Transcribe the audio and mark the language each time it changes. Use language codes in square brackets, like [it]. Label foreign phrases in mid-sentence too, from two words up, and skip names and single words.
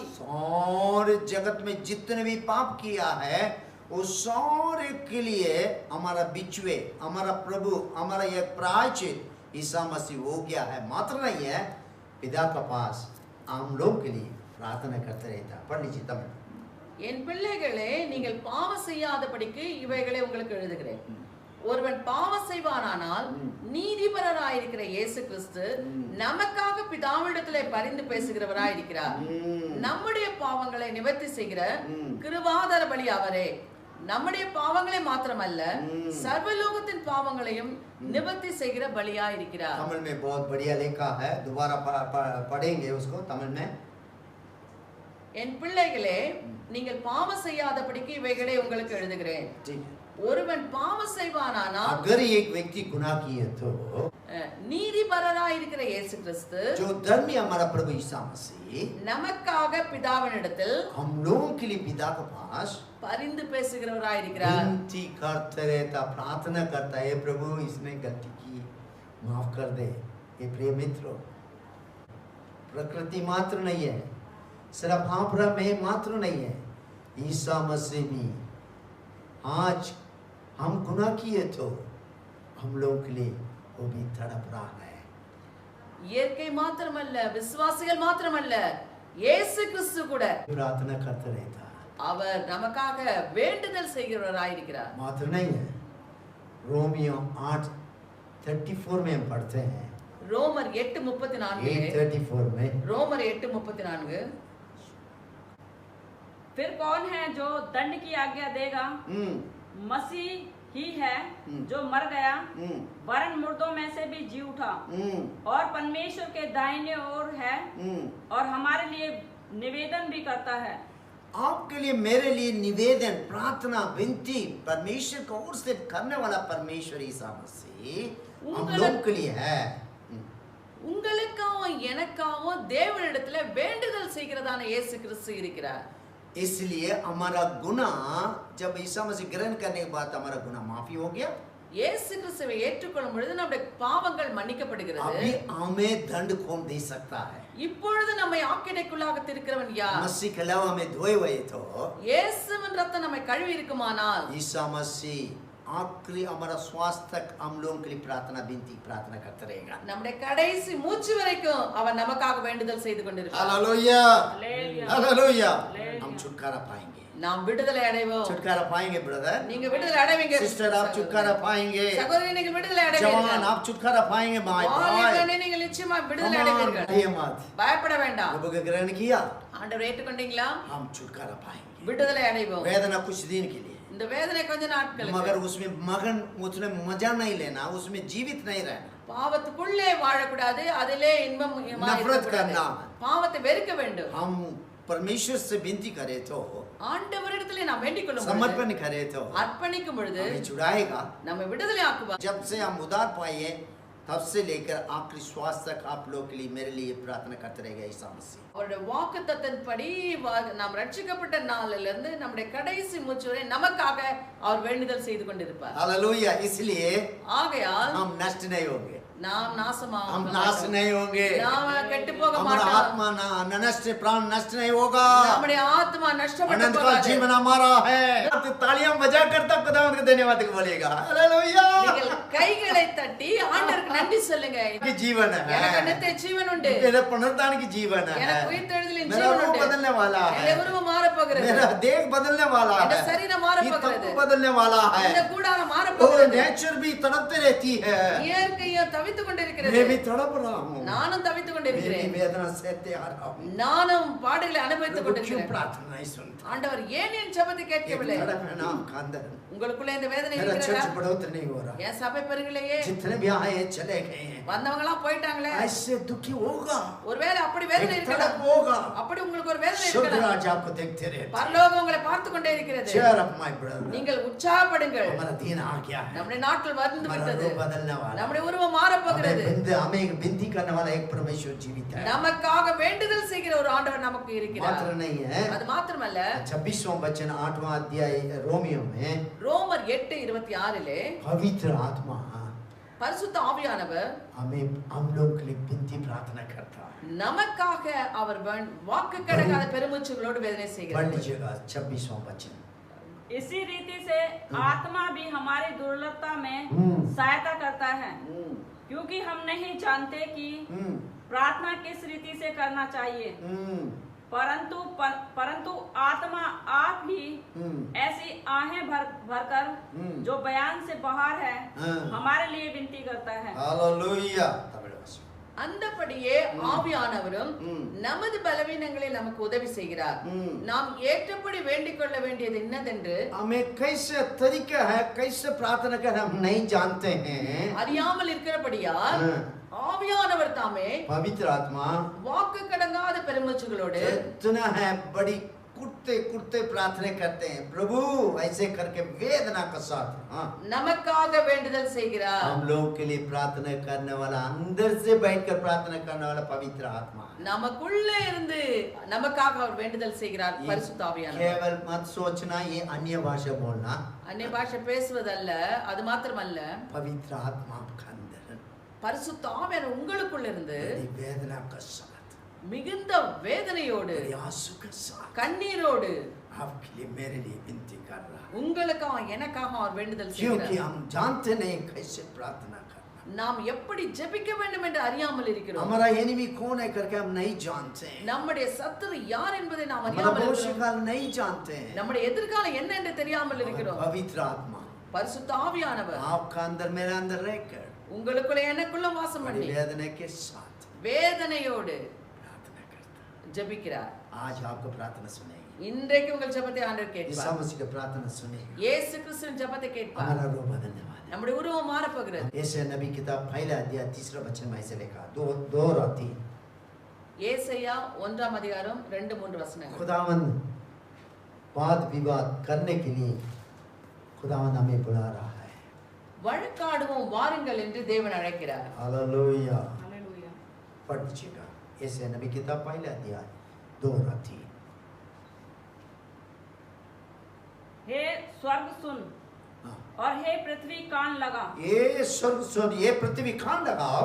[hi] सारे जगत में जितने भी पाप किया है वो सारे के लिए हमारा बिचवे, हमारा प्रभु, हमारा ये प्रायश्चित ईसा मसीह हो गया है। मात्र नहीं है, पिता के पास हम लोग के लिए प्रार्थना करते रहता। पढ़ लीजिए तब। [ta] என் பிள்ளைகளே, நீங்கள் பாவம் செய்யாதபடிக்கு இவைகளை உங்களுக்கு எழுதுகிறேன். ஒருவன் பாவம் செய்வானானால் நீதிபரராயிருக்கிற இயேசு கிறிஸ்து நமக்காக பிதாவிடத்திலே பரிந்து பேசுகிறவராயிருக்கிறார். நம்முடைய பாவங்களை நிவர்த்தி செய்கிற கிருபாதார பலி அவரே. நம்முடைய பாவங்களை மாத்திரமல்ல, சர்வலோகத்தின் பாவங்களையும் நிவர்த்தி செய்கிற பலியா இருக்கிறார். [hi] तमिल में बहुत बढ़िया लिखा है, दोबारा पढ़ेंगे उसको तमिल में। [ta] என் பிள்ளைகளே, நீங்கள் பாவம் செய்யாதபடிக்கு இவைகளை உங்களுக்கு எழுதுகிறேன். ஒருவன் பாவம் செய்வானானால், [hi] अगर एक व्यक्ति गुनाह किए तो [ta] நீதிபரராயிருக்கிற இயேசு கிறிஸ்து, [hi] जो धर्मी हमारा प्रभु ईसा मसीह [ta] நமக்காக பிதாவினிடத்தில் [hi] हम लोगों के लिए पिता के पास [ta] பரிந்து பேசுகிறவராயிருக்கிறார். [hi] विनती करते रहता, प्रार्थना करता है, प्रभु इसने गलती की, माफ कर दे। ये प्रिय मित्रों, प्रकृति मात्र नहीं है, सिर्फ आप में मात्र नहीं है, ईसा मसीह भी आज हम गुनाह किए तो हम लोग के लिए वो भी तड़प रहा है। [ta] இயற்கை மாத்திரமல்ல, விசுவாசிகள் மாத்திரமல்ல, இயேசு கிறிஸ்து கூட [hi] प्रार्थना करता रहता है। [ta] அவர் நமக்காக வேண்டுதல் செய்கிறவராயிருக்கிறார். [hi] मात्र नहीं है, रोमियो 8:34 में हम पढ़ते हैं, [ta] ரோமர் 8:34 [hi] 8:34 में, [ta] ரோமர் 8:34 [hi] फिर कौन है जो दंड की आज्ञा देगा? मसीह ही है जो मर गया, वरन मुर्दों में से भी जी उठा और परमेश्वर के दाहिने ओर है और हमारे लिए निवेदन भी करता है। आपके लिए, मेरे लिए निवेदन, प्रार्थना, विनती परमेश्वर की ओर से करने वाला परमेश्वर ईसा मसीह हम लोग के लिए है। [ta] உங்களுக்காகவும் எனக்காகவும் தேவனிடத்துல வேண்டுதல் செய்கிறதான இயேசு கிறிஸ்து இருக்கிறார். [hi] इसलिए हमारा गुनाह, जब ईसा मसीह ग्रहण करने के बाद हमारा गुनाह माफी हो गया, [ta] இயேசு கிறிஸ்துவை ஏற்றுக்கொள்ளும் பொழுது நம்முடைய பாவங்கள் மன்னிக்கப்படுகிறது. [hi] अभी हमें दंड कौन दे सकता है? [ta] இப்பொழுது நம்மை ஆக்கினைக்குள்ளாக திருக்கிறவன் யார்? [hi] मसीह के अलावा हमें धोए हुए तो [ta] இயேசுவின் ரத்தம் நம்மை கழுவி இருக்குமானால், [hi] ईसा मसीह आखिरी हमारा स्वास्थ्य तक हम लोगों के लिए प्रार्थना, विनती, प्रार्थना करते रहेगा। [ta] நம்முடைய கடைசி மூச்சு வரைக்கும் அவர் நமக்காக வேண்டுதல் செய்து கொண்டிருக்கிறார். [hi] हालेलुया, हालेलुया, हालेलुया। हालेलुया। हम छुटकारा पाएंगे, [ta] நாம் விடுதலை அடைவோம். [hi] छुटकारा पाएंगे ब्रदर, [ta] நீங்க விடுதலை அடைவீங்க. [hi] सिस्टर आप छुटकारा पाएंगे, [ta] சகோதரி நீங்கள் விடுதலை [hi] जवान [ta] அடைவீர்கள். [hi] आप छुटकारा पाएंगे, माय भाई [ta] வாலிபனே நீங்கள் நிச்சயமா விடுதலை அடைவீர்கள். [hi] डरिए मत। [ta] பயப்பட வேண்டாம். [hi] प्रभु का ग्रहण किया, [ta] ஆண்டவரை ஏற்றுக்கொண்டீங்களா? [hi] हम छुटकारा पाएंगे। [ta] விடுதலை அடைவோம். [hi] वेदना कुछ दिन के लिए, [ta] இந்த வேதனை கொஞ்ச நாட்களுக்கு. [hi] मगर उसमें मगन, उसमें मजा नहीं लेना, उसमें जीवित नहीं रहना, [ta] பாவத்துக்குள்ளே வாழக்கூடாது, அதிலே இன்பம் [hi] नफरत करना। [ta] பாவத்தை வெறுக்க வேண்டும். [hi] हम परमेश्वर से विनती करें तो, [ta] ஆண்டவரிடத்திலே நாம் வேண்டிக் கொள்ளும் பொழுது, [hi] समर्पण करें तो [ta] அர்ப்பணிக்கும் பொழுது [hi] हमें छुड़ाएगा। [ta] நம்மை விடுதலை ஆக்குவார். [hi] जब से हम उद्धार पाए तब से लेकर आखिरी श्वास तक आप लोग के लिए, मेरे लिए प्रार्थना करते रहेगा ईसा मसीह। [ta] அவருடைய வாக்குத்தத்தன்படி நாம் ரட்சிக்கப்பட்ட நாளிலிருந்து நம்முடைய கடைசி மூச்சு வரை நமக்காக அவர் வேண்டுதல் செய்து கொண்டிருப்பார். [hi] हालेलुया। इसलिए [ta] ஆகையால் [hi] हम नष्ट नहीं होंगे, [ta] நாம் நாசமாக [hi] हम नाश नहीं होंगे, [ta] நாம் கெட்டு போக [hi] हमारा [ta] மாட்டோம். [hi] आत्मा नष्ट, प्राण नष्ट नहीं होगा, [ta] நம்முடைய ஆத்மா நஷ்டப்பட்டு [hi] अनंत काल [ta] போகாது. [hi] जीवन हमारा है। तो तालियां बजा कर तब खुदावंद को धन्यवाद बोलेगा। हालेलुया। [ta] நீங்கள் கைகளை தட்டி ஆண்டவருக்கு நன்றி சொல்லுங்க. [hi] कि जीवन [ta] எனக்கு [hi] है, [ta] நித்திய ஜீவன் உண்டு. [hi] मेरा पुनरुत्थान की जीवन है, [ta] எனக்கு உயிர்த்தெழுதலின் [hi] मेरा [ta] ஜீவன் [hi] रूप [ta] உண்டு. [hi] बदलने वाला [ta] என்னுடைய [hi] है, [ta] உருவம் மாறப் போகிறது. [hi] मेरा देह बदलने वाला [ta] இந்த [hi] है, [ta] சரீரம் [hi] ये [ta] மாறப் [hi] तब [ta] போகிறது. [hi] बदलने वाला [ta] இந்த [hi] है, [ta] கூடாரம் மாறப் [hi] और [ta] போகிறது. [hi] नेचर भी तड़पते रहती है, [ta] இயற்கையும் தவித்துக் கொண்டிருக்கிறது. [hi] मैं भी तड़प रहा हूँ, [ta] நானும் தவித்துக் [hi] मैं भी [ta] கொண்டிருக்கிறேன். [hi] वेदना सहते आ रहा हूँ। [ta] நானும் பாடுகளை அனுபவித்துக் [hi] प्रभु क्यों [ta] கொண்டிருக்கிறேன். [hi] प्रार्थना नहीं सुनता? [ta] ஆண்டவர் ஏன் என் ஜெபத்தை [hi] एक [ta] கேட்கவில்லை? [hi] तड़प है नाम का अंदर, [ta] உங்களுக்குள்ள இந்த வேதனை [hi] मेरा [ta] இருக்கிறதா? [hi] चर्च बढ़ोतरी नहीं हो रहा, [ta] என் சபை பெருகலையே, [hi] जितने भी आए हैं चले गए हैं, [ta] வந்தவங்க எல்லாம் போயிட்டாங்களே. [hi] ऐसे दुखी होगा, [ta] ஒருவேளை அப்படி வேதனை [hi] एक [ta] இருக்கலாம். [hi] तड़प होगा। [ta] அப்படி உங்களுக்கு ஒரு வேதனை [hi] शुद्ध [ta] இருக்கலாம். [hi] राज आपको देखते रहते हैं। [ta] பரலோகம் உங்களை பார்த்து கொண்டே இருக்கிறது. [en] Cheer up my brother, [ta] நீங்கள் உற்சாகப்படுங்கள். [hi] हमारा दिन आ गया है, [ta] நம்முடைய நாட்கள் வந்து [hi] हमारा [ta] விட்டது. [hi] रूप बदलने वाला है। [ta] நம்முடைய உருவம் மாறப் போகிறது. [hi] हमें एक विनती करने वाला एक परमेश्वर जीवित है, [ta] நமக்காக வேண்டுதல் செய்கிற ஒரு ஆண்டவர் நமக்கு இருக்கிறார். [hi] मात्र नहीं है। [ta] அது மாத்திரமல்ல, [hi] 26वां वचन 8वां अध्याय रोमियो में, [ta] ரோமர் 8:26 [hi] पवित्र आत्मा [ta] பரிசுத்த ஆவியானவர் [hi] हमें, हम लोग के लिए विनती प्रार्थना करता है। [ta] நமக்காக அவர் வாக்கு கடங்காத பெருமூச்சுகளோடு வேதனை [hi] पढ़ [ta] செய்கிறார். [hi] लीजिएगा 26वां वचन। इसी रीति से आत्मा भी हमारी दुर्लभता में सहायता करता है, क्योंकि हम नहीं जानते कि प्रार्थना किस रीति से करना चाहिए, परंतु आत्मा आप ही ऐसी आहें भरकर जो बयान से बाहर है हमारे लिए विनती करता है। हालेलुया। [ta] அந்தபடியே ஆவியானவரும் நமது பலவீனங்களை நமக்கு உதவி செய்கிறார். நாம் ஏற்றபடி வேண்டிக் கொள்ள வேண்டியது என்னதென்று, [hi] हमें कैसे तरीका है, कैसे प्रार्थना कर हम नहीं जानते हैं, [ta] அறியாமல் இருக்கிறபடியால் ஆவியானவர் தாமே [hi] पवित्र आत्मा [ta] வாக்கு கடங்காத பெருமூச்சுகளோடு [hi] इतना है, बड़ी कुटते कुटते प्रार्थना करते हैं, प्रभु ऐसे करके वेदना का साथ। हाँ, [ta] நமக்காக வேண்டுதல் செய்கிறார். [hi] हम लोग के लिए प्रार्थना करने वाला, अंदर से बैठकर प्रार्थना करने वाला पवित्र आत्मा है। [ta] நமக்குள்ள இருந்து நமக்காக அவர் வேண்டுதல் செய்கிறார் பரிசுத்த ஆவியானவர். [hi] केवल मत सोचना ये अन्य भाषा बोलना, [ta] அந்நிய பாஷை பேசுவதல்ல, அது மாத்திரமல்ல, [hi] पवित्र आत्मा आपका अंदर [ta] பரிசுத்த ஆவியானவர் உங்களுக்குள்ள இருந்து [hi] बड़ी वेदना का साथ, [ta] மிகுந்த வேதனையோடு [hi] बड़ी आंसू के साथ [ta] கண்ணீரோடு [hi] आपके लिए, मेरे लिए विनती कर रहा है, [ta] உங்களுக்காக எனக்காக அவர் வேண்டுதல் [hi] क्योंकि [ta] செய்கிறார். [hi] हम जानते नहीं कैसे प्रार्थना करना। [ta] நாம் எப்படி ஜெபிக்க வேண்டும் என்று அறியாமல் இருக்கிறோம். [hi] हमारा एनिमी कौन है करके हम नहीं जानते हैं. [ta] நம்முடைய சத்துரு யார் என்பதை நாம் [hi] हमारा [ta] அறியாமல் [hi] भविष्य [ta] இருக்கிறோம். [hi] काल नहीं जानते हैं. [ta] நம்முடைய எதிர்காலம் என்ன என்று தெரியாமல் இருக்கிறோம். [hi] पवित्र आत्मा [ta] பரிசுத்த ஆவியானவர் [hi] आपका अंदर मेरे अंदर रहकर [ta] உங்களுக்குள்ள எனக்குள்ள வாசம் [hi] बड़ी [ta] பண்ணி [hi] वेदना के साथ [ta] வேதனையோடு [hi] प्रार्थना करता है. [ta] ஜெபிக்கிறார். [hi] आज आपको प्रार्थना सुनेगी. [ta] இன்றைக்கு உங்கள் ஜெபத்தை ஆண்டவர் [hi] यीशु [ta] கேட்பார். [hi] मसीह की प्रार्थना सुनेगी. [ta] இயேசு கிறிஸ்துவின் ஜெபத்தை கேட்பார். [hi] हमारा रूप बदलने वाला है. [ta] நம்முடைய உருவம் மாற போகிறது. [hi] यशायाह नबी किताब पहला अध्याय 3 वचन में ऐसे लिखा 2 और 3. [ta] ஏசாயா 1ஆம் அதிகாரம் 2-3 வசனங்கள். [hi] खुदावंद वाद विवाद करने के लिए खुदावंद हमें बुला रहा है. [ta] வழக்காடுவோம் வாருங்கள் என்று தேவன் அழைக்கிறார். [hi] हालेलुया. हालेलुया। पढ़ लीजिएगा यशायाह नबी किताब पहला अध्याय 2 और 3. हे स्वर्ग सुन हाँ. और हे पृथ्वी कान लगा, ये स्वर्ग सुन, ये पृथ्वी कान लगाओ,